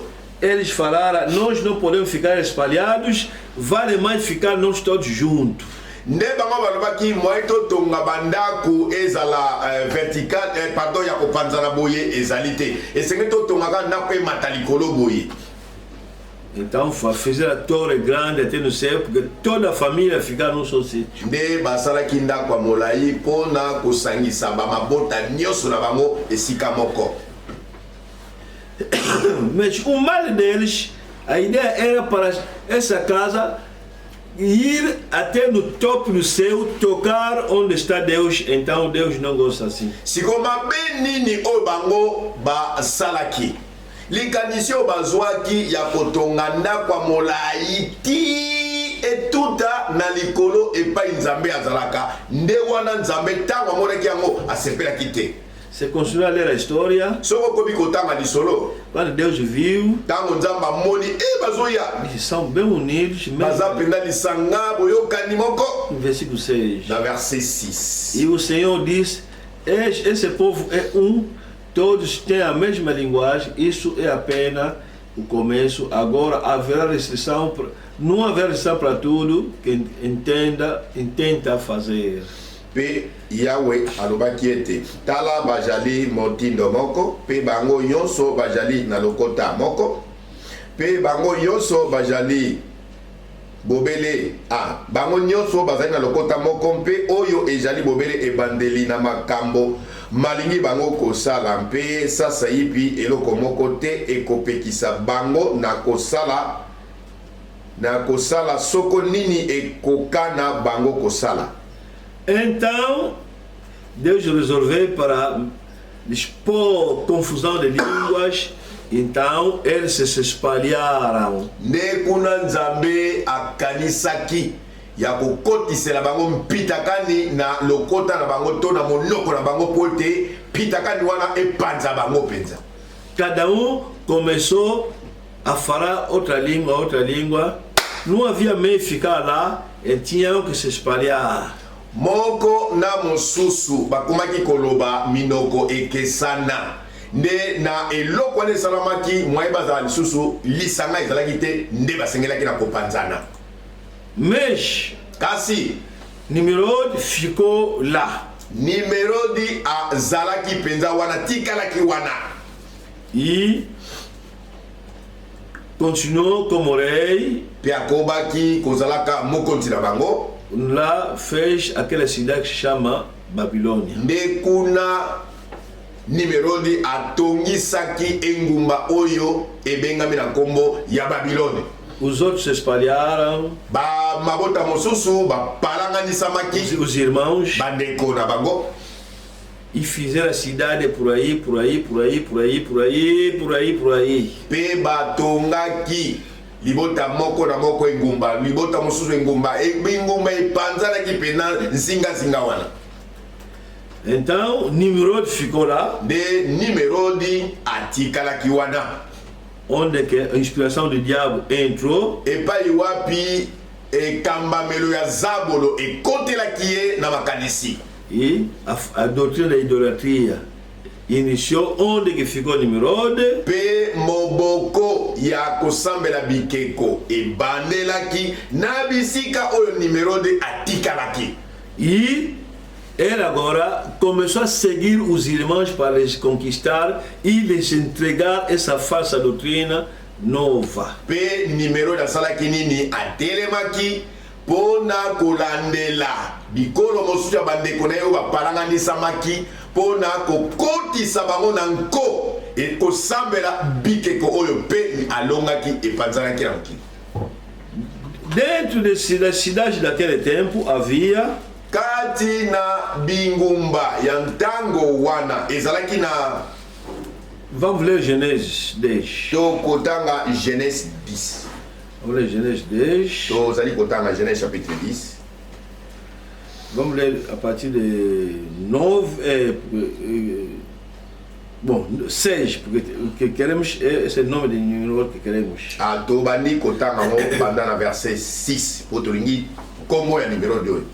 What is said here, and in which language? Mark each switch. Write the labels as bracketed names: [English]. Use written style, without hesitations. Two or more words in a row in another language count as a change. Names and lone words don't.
[Portuguese] Eles falaram: nós não podemos ficar espalhados, vale mais ficar nós todos juntos. [Lingala] Nde bango balobaki moye totonga bandako ezala [French] vertical pardon [Lingala] ya kopanzana boye ezali te, esenge totongaka ndako emata likolo boye. [Portuguese] Então fizeram a torre grande até no céu, porque toda a família ficava num só sítio. [Lingala] Nde basalaki ndako ya molai mpona kosangisa bamabota nyonso na bango esika moko. [Portuguese] Mas o mal deles, a ideia era para essa casa ir até no topo do céu, tocar onde está Deus. Então Deus não gosta assim. [Lingala] Sikoma benini o bango basalaki likanisi o bazwaki ya kotonga ndako ya molai ti etuta na likolo epai nzambe azalaka, nde wana nzambe ntango amonaki yango asepelaki te. [Portuguese] Você continua a ler a história. [Lingala] Soko kobi kotanga lisolo. [Portuguese] Quando Deus viu, [Lingala] tango nzamba moni bazoya. [Portuguese] Eles são bem unidos. [Lingala] Bazapenda lisanga boyokani moko. [Portuguese] No versículo 6. [Lingala] Na verset 6. [Portuguese] E o Senhor disse: esse povo é um, todos têm a mesma linguagem, isso é apenas o começo. Agora haverá restrição, não haverá restrição para tudo que intenta fazer. [Lingala] Pe Yahweh alobaki ete tala bajali motindo moko, pe bango nyonso bajali na lokota moko, pe bango nyonso bajali bobele bango nyonso bazali na lokota moko, mpe oyo ejali bobele ebandeli na makambo malingi bango kosala, mpe sasa yipi eloko moko te ekopekisa bango na kosala soko nini ekokana bango kosala. [Portuguese] Então, Deus resolveu para expor confusão de línguas. Então, eles se espalharam. [Lingala] Nde kuna nzambe akanisaki ya kokotisela bango mpitakani na lokota na bango to na monoko na bango pote pitakani wana epanza bango penza. [Portuguese] Cada começou a falar outra língua. Não havia meio ficar lá, e tinham que se espalhar. [Lingala] Moko na mosusu bakumaki koloba minoko ekesana, nde na eloko wana esalamaki mwaye bazala lisusu lisanga ezalaki te, nde basengelaki na kopanzana. [Portuguese] Mas [Lingala] kasi [Portuguese] Nimrod ficou lá. [Lingala] Nimrodi azalaki penza wana, tikalaki wana. [Portuguese] E continuou como rei. [Lingala] Pe akobaki kozalaka mokonzi na bango. [Portuguese] Là, fez aquela cidade que se chama Babilônia. [Lingala] Nde kuna Nimrodi atongisaki engumba oyo ebengami na kombo ya Babilone. [Portuguese] Os outros se espalharam. [Lingala] Ba mabota mosusu ba palanganisamaki [Portuguese] Os irmãos. [Lingala] bandeko na bango. [Portuguese] E fizeram a cidade por aí, por aí, por aí, por aí, por aí, por aí, por aí. [Lingala] Pe batongaki libota moko na moko engumba, libota mosusu engumba, engumba ipanzanaki pena nsinga wana. [Portuguese] Então, Nimrod ficou lá. [Lingala] De Nimrodi atikalaki wana. [Portuguese] Onde que a inspiração do diabo entrou. [Lingala] Epai wapi ekambamelo ya Zabolo ekotelaki ye na makanisi. [Portuguese] E a doutrina da idolatria iniciou onde que ficou Nimrod. [Lingala] Pe moboko ya kosambela bikeko ebandelaki na bisika oyo Nimrodi atikalaki. [Portuguese] E ele agora começou a seguir os irmãos para les conquistar e les entregar essa falsa doutrina nova. [Lingala] Pe Nimrodi asalaki nini? Atelemaki pona kolandela bikolo mosusu ya bandeko na yo bapalanganisamaki pona kokotisa bango na nko ekosambela bikeko oyo pe alongaki epanzanaki na mokili. [Portuguese] Dentro da cidade daquele tempo havia [Lingala] kati na bingumba ya ntango wana ezalaki na. [Portuguese] Vamos ler Genèse 10. [Lingala] Tokotanga Genèse 10. [Portuguese] Vamos ler Genèse 10. [Lingala] Tozali kotanga Genèse chapitre 10. [Portuguese] Vamos ler a partir de 9 bom, 6, porque queremos, esse é o nome de Nimrod que queremos. [Lingala] Tobani kotanga ngo banda na verset 6 potolingi kombo ya Nimrodi oyo.